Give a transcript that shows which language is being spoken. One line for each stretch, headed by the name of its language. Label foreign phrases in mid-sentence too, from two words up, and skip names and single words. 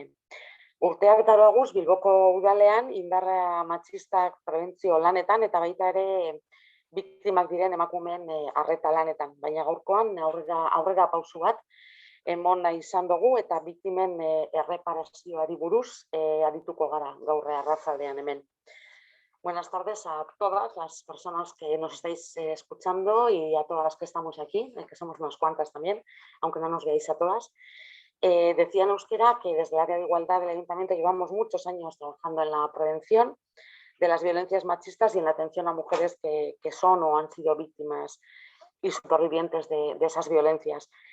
Basque: Urteak daroguz Bilboko udalean indarra matxistak prebentzio lanetan eta baita ere biktimak diren emakumeen arreta lanetan, baina gaurkoan aurrera pausu bat emon nahi izan dugu eta biktimen erreparazioari buruz arituko gara gaur arratsaldean hemen.
Spanish: Buenas tardes a todas las personas que nos estáis escuchando y a todas las que estamos aquí, que somos unas cuantas también, aunque no nos veáis a todas. Decía en euskera que desde el área de igualdad del Ayuntamiento llevamos muchos años trabajando en la prevención de las violencias machistas y en la atención a mujeres que son o han sido víctimas y supervivientes de esas violencias.